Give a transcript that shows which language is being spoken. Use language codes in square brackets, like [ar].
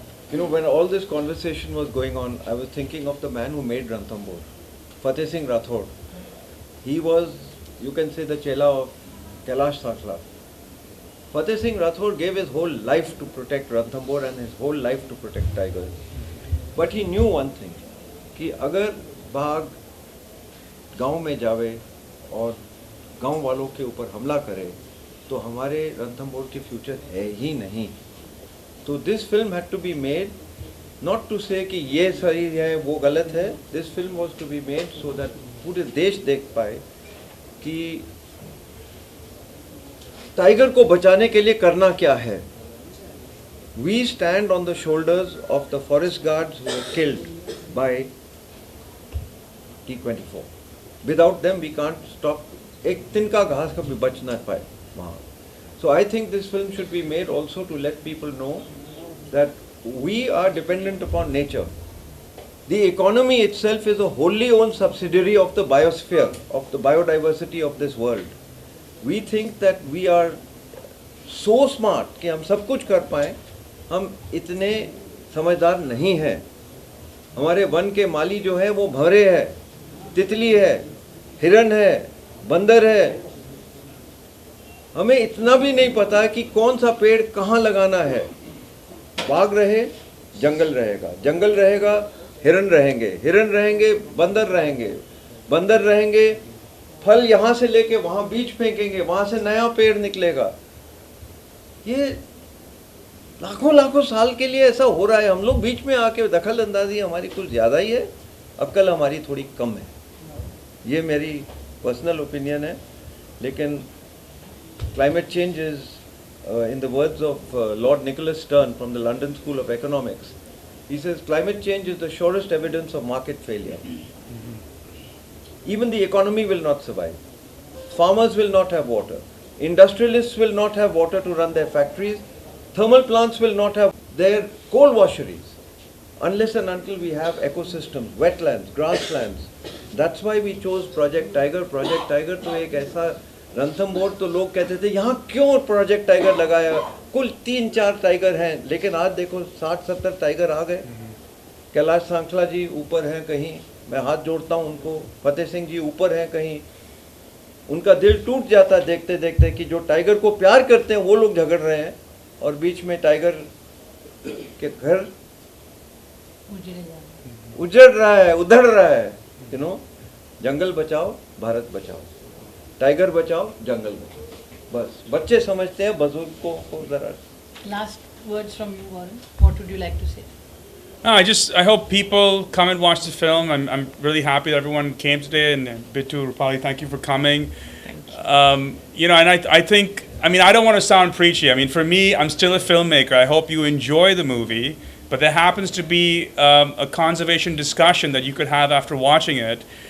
[en] You know, when all this conversation was going on, I was thinking of the man who made Ranthambore, Fateh Singh Rathod. He was, you can say, the chela of Kailash Sankla. Fateh Singh Rathod gave his whole life to protect Ranthambore and his whole life to protect tigers. But he knew one thing, [hi] कि अगर बाघ गांव में जावे और गांव वालों के ऊपर हमला करे तो हमारे रणथंभौर की फ्यूचर है ही नहीं. [en] तो this film had to be made not to say [hi] कि ये सही है वो गलत है. [en] this film was to be made so that [hi] पूरे देश देख पाए कि टाइगर को बचाने के लिए करना क्या है. [en] We stand on the shoulders of the forest guards who were killed by T24. Without them we can't stop. [hi] एक तिनका घास कभी बच ना पाए वहाँ. [en] So I think this film should be made also to let people know that we are dependent upon nature. The economy itself is a wholly owned subsidiary of the biosphere, of the biodiversity of this world. We think that we are so smart [hi] कि हम सब कुछ कर पाएं. हम इतने समझदार नहीं हैं. हमारे वन के माली जो है वो भंवरे है, तितली है, हिरन है, बंदर है. हमें इतना भी नहीं पता कि कौन सा पेड़ कहाँ लगाना है. बाघ रहे जंगल रहेगा, जंगल रहेगा हिरन रहेंगे, हिरन रहेंगे बंदर रहेंगे, बंदर रहेंगे फल यहाँ से लेके वहाँ बीज फेंकेंगे, वहाँ से नया पेड़ निकलेगा. ये लाखों लाखों साल के लिए ऐसा हो रहा है. हम लोग बीच में आके दखल अंदाजी हमारी कुछ ज़्यादा ही है, अक्ल हमारी थोड़ी कम है. ये मेरी पर्सनल ओपिनियन है. [en] लेकिन climate change is, in the words of Lord Nicholas Stern from the London School of Economics, he says climate change is the surest evidence of market failure. Even the economy will not survive. Farmers will not have water. Industrialists will not have water to run their factories. Thermal plants will not have their coal washeries unless and until we have ecosystems, wetlands, grasslands. That's why we chose Project Tiger. [hi] Project Tiger तो एक ऐसा रणथंभौर तो लोग कहते थे यहाँ क्यों project tiger लगाया, कुल 3-4 टाइगर हैं. लेकिन आज देखो 60-70 टाइगर आ गए. कैलाश सांखला जी ऊपर हैं कहीं, मैं हाथ जोड़ता हूँ उनको. फतेह सिंह जी ऊपर हैं कहीं. उनका दिल टूट जाता है देखते देखते कि जो टाइगर को प्यार करते हैं वो लोग झगड़ रहे हैं और बीच में टाइगर के घर उजड़ रहा है, उधड़ रहा है. यू नो, जंगल बचाओ भारत बचाओ, टाइगर बचाओ जंगल बचाओ. बस बच्चे समझते हैं, बुजुर्ग को जरा. [en] Last words from you, Warren. What would you like to say? No, I hope people come and watch the film. I'm really happy that everyone came today, and Bittu, Rupali, thank you for coming. You know, and I think, I mean, I don't want to sound preachy. I mean, for me, I'm still a filmmaker. I hope you enjoy the movie, but there happens to be a conservation discussion that you could have after watching it.